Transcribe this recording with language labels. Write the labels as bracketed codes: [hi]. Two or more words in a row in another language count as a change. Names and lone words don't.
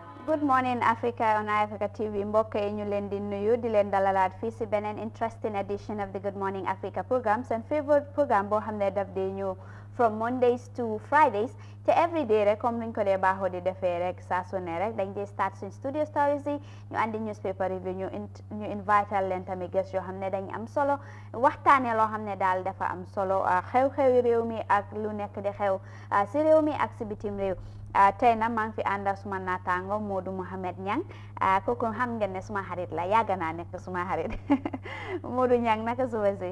[en] Good morning Africa on Africa TV [wo] mbokk yi ñu leen di nuyu di leen dalalaat fii si beneen [en] interesting edition of the Good Morning Africa program [wo] seen [en] favorite programme [wo] boo xam ne daf dee ñëw [en] from Mondays to Fridays [wo] te [en] every day [wo] rek comme niñ ko dee baaxoo di defee rek saa su ne rek dañ dee start suñ [en] studio stories [wo] yi ñu andi [en] newspaper review [wo] ñu invite leen tamit guest yoo xam ne dañ am solo waxtaane loo xam ne daal dafa am solo xew-xewi réew mi ak lu nekk di xew si réew mi ak si bitim réew tey nag maa ngi fi ànd ak suma naataango Modou Mohamed Niang kooku xam ngeen ne suma xarit la yàgg naa nekk suma xarit Modou Niang naka suba si.